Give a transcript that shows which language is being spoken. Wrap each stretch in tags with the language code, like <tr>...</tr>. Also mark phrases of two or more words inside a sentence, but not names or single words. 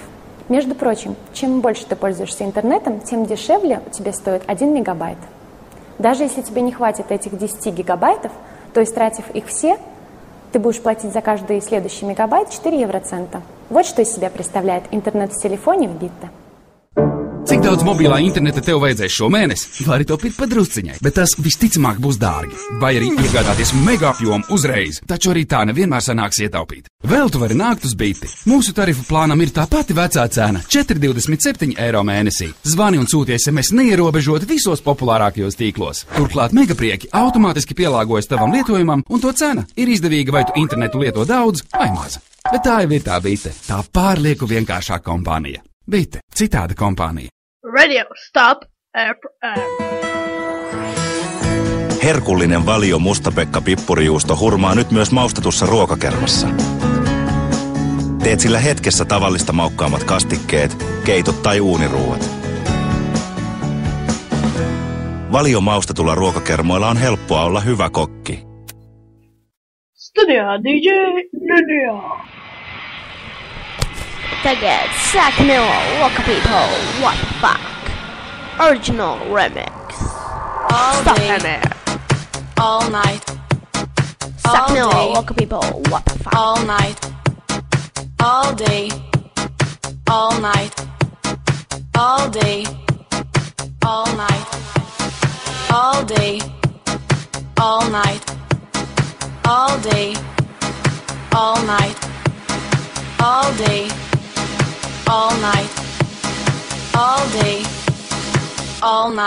<ru>Между прочим, чем больше ты пользуешься интернетом, тем дешевле у тебя стоит 1 мегабайт. Даже если тебе не хватит этих 10 гигабайтов, то истратив их все, ты будешь платить за каждый следующий мегабайт 4 евроцента. Вот что из себя представляет интернет в телефоне в Битте.</ru> <lv>Cik daudz mobilā interneta tev vajadzēs šo mēnesi? Vari to pirkt padrusciņai, bet tas visticamāk būs dārgi. Vai arī iegādāties mega apjomu uzreiz, taču arī tā nevienmēr sanāks ietaupīt. Vēl tu vari nākt uz Biti. Mūsu tarifu plānam ir tā pati vecā cena – 4,27 eiro mēnesī. Zvani un sūti SMS neierobežot visos populārākajos tīklos. Turklāt megaprieki automātiski pielāgojas tavam lietojumam, un to cena ir izdevīga, vai tu internetu lieto daudz vai maz. Bet tā jau ir tā Bite, tā pārlieku vienkāršā kompānija. Bite, citāda kompānija. Radio Stop FM.</lv> <fi>Herkullinen Valio Mustapekka pippurijuusto hurmaa nyt myös maustetussa ruokakermassa. Teet sillä hetkessä tavallista maukkaammat kastikkeet, keitot tai uuniruuat. Valio maustetulla ruokakermoilla on helppoa olla hyvä kokki.</fi> <lv>Studio DJ Lydia. Tagad Sack Miller, Walker People, What the Fuck?</lv> <en>Original Remix. All Stop day, there. all night, Sack all Miller, day, Walker People, What the Fuck? all night, all day, all night, all day, all night, all day, all night, all day, all night, all day, all night, all day, all night, all night.</en>